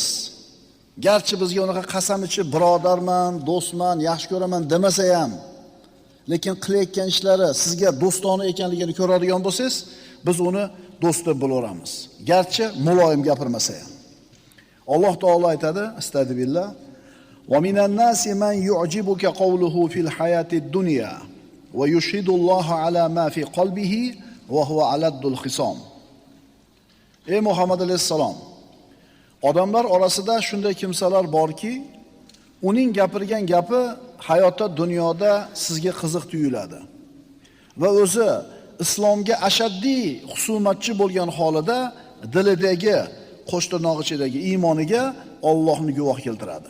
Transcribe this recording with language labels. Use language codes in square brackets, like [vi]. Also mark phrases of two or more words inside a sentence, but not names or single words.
[uz] Garchi bizga unaqa qasam ichib birodarman, do'stman, yaxshi ko'raman demasa ham, lekin qilayotgan ishlari sizga do'stona ekanligini ko'radigan bo'lsangiz, biz uni do'st deb bilaveramiz. Garchi muloyim gapirmasa ham. Alloh taolo aytadi, [ar] أستغفر الله ومن الناس من يعجبك قوله في الحياة الدنيا ويشهد الله على ما في قلبه وهو ألد الخصام." [uz] Ey Muhammad alayhisalom, odamlar orasida shunday kimsalar borki, uning gapirgan gapi hayotda, dunyoda sizga qiziq tuyuladi. Va o'zi islomga ashaddiy husumatchi bo'lgan holida dilidagi, qo'shtirnoq-ichidagi iymoniga Allohni guvoh keltiradi.